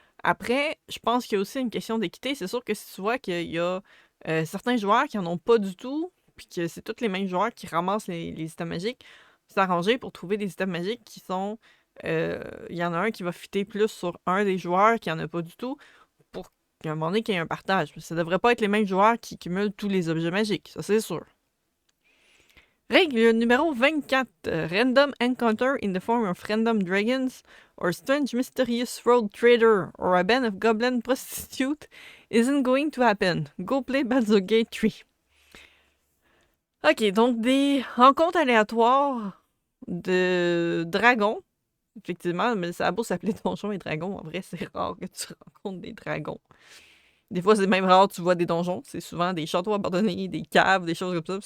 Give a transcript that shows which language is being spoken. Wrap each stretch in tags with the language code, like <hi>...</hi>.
<fr>Après, je pense qu'il y a aussi une question d'équité. C'est sûr que si tu vois qu'il y a certains joueurs qui en ont pas du tout, puis que c'est tous les mêmes joueurs qui ramassent les items magiques, c'est arrangé pour trouver des items magiques qui sont... Il y en a un qui va fitter plus sur un des joueurs qui en a pas du tout, pour qu'à un moment donné qu'il y ait un partage. Ça devrait pas être les mêmes joueurs qui cumulent tous les objets magiques, ça c'est sûr. Règle numéro 24.</fr> <en>Random encounter in the form of random dragons or strange mysterious road trader or a band of goblin prostitute isn't going to happen. Go play Baldur's Gate 3.</en> <fr>Ok, donc des rencontres aléatoires de dragons. Effectivement, mais ça a beau s'appeler Donjons et Dragons, en vrai, c'est rare que tu rencontres des dragons. Des fois, c'est même rare que tu vois des donjons. C'est souvent des châteaux abandonnés, des caves, des choses comme ça.</fr>